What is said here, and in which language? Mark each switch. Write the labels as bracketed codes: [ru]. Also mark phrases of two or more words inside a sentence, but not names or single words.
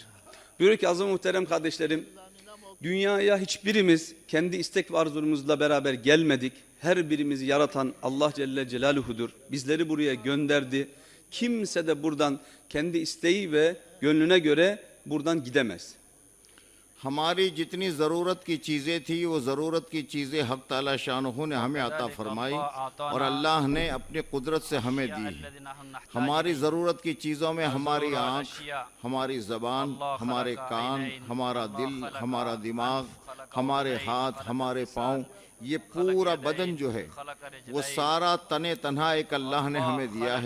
[tr] Diyor ki aziz muhterem kardeşlerim, dünyaya hiçbirimiz kendi istek ve arzumuzla beraber gelmedik. Her birimizi yaratan Allah Celle Celaluhu'dur. Bizleri buraya gönderdi. Kimse de buradan kendi isteği ve gönlüne göre buradan gidemez. [ur] ہماری جتنی ضرورت کی چیزیں تھی وہ ضرورت کی چیزیں حق تعالی شانہ نے ہمیں عطا فرمائی اور اللہ نے اپنی قدرت سے ہمیں دی۔ ہماری ضرورت کی چیزوں میں ہماری آنکھ، ہماری زبان، ہمارے کان، ہمارا دل، ہمارا دماغ، ہمارے ہاتھ، ہمارے پاؤں، یہ پورا بدن جو ہے وہ سارا تنے تنہا ایک اللہ نے ہمیں دیا ہے۔